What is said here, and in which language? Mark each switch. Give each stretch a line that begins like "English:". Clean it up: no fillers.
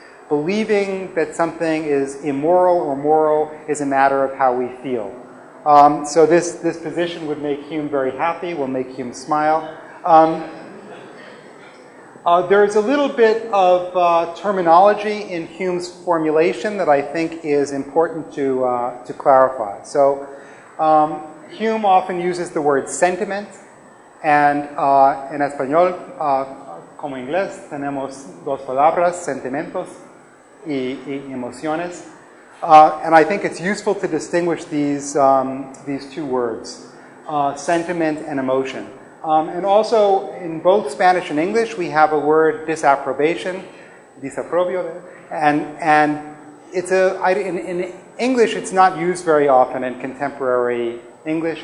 English: Believing that something is immoral or moral is a matter of how we feel. So this position would make Hume very happy, will make Hume smile. There's a little bit of terminology in Hume's formulation that I think is important to clarify. So Hume often uses the word sentiment, and
Spanish: en español, como en inglés, tenemos dos palabras, sentimientos y emociones.
English: And I think it's useful to distinguish these two words, sentiment and emotion. And also, in both Spanish and English, we have a word disapprobation, desaprobio, and it's in English, it's not used very often in contemporary English.